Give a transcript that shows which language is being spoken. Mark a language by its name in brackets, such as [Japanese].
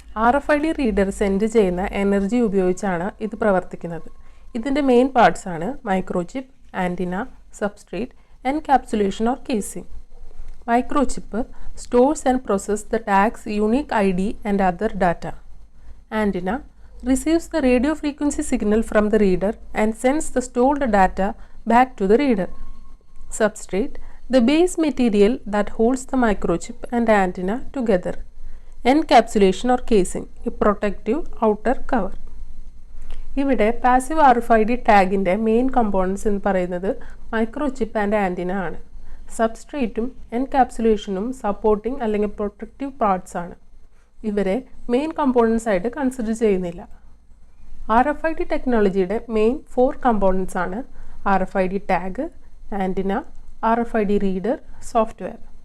[Malayalam] RFID reader send ചെയ്യുന്ന energy ഉപയോഗിച്ചാണ് ഇത് പ്രവർത്തിക്കുന്നത്. ഇതിൻ്റെ മെയിൻ പാർട്സ് ആണ് microchip, antenna, substrate, encapsulation or casing. [English] Microchip stores and process the tags unique ID and other data. Antenna receives the radio frequency signal from the reader and sends the stored data back to the reader. Substrate, the base material that holds the microchip and antenna together. Encapsulation or casing, a protective outer cover. [Malayalam] ഇവിടെ passive RFID ടാഗിൻ്റെ main components എന്ന് പറയുന്നത് microchip and antenna ആണ്. സബ്സ്ട്രേറ്റും എൻകാപ്സുലേഷനും supporting അല്ലെങ്കിൽ protective parts ആണ്. ഇവരെ main components ആയിട്ട് consider ചെയ്യുന്നില്ല. RFID ടെക്നോളജിയുടെ മെയിൻ 4 കമ്പോണൻസ് ആണ് RFID tag, antenna, RFID reader, software.